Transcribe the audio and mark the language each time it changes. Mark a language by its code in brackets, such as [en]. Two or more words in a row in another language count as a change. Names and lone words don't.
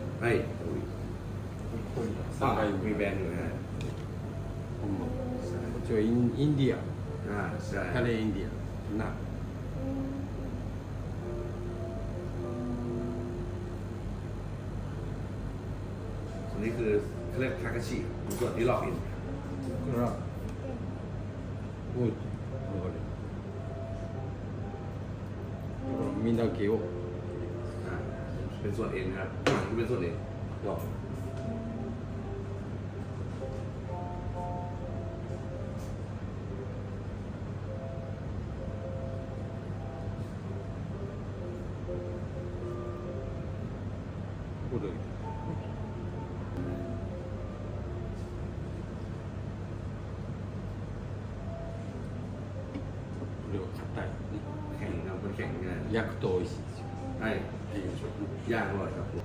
[th] ให้ [ja] 3回 [th] มีแบรนด์อยู่นะฮะ [ja] こっちはインディア、 [th] ใช่ [ja] カレーインディア。な。 [th] ส่วนนี้คือเขาเรียกทาคาชิส่วนที่ลอกอิน [ja] これは、おい、これ。みんな毛を [th] อ่าเป็นส่วนเอ็นครับข้างหลังที่เป็นส่วนเอ็นลอก [ja] これ。これは硬いね。 [th] แข็งครับมันแข็งง่าย [ja] 焼くと美味しいですよ。 [th] ใช่ [ja] っていうでしょ。 [th] ย่างอร่อยครับ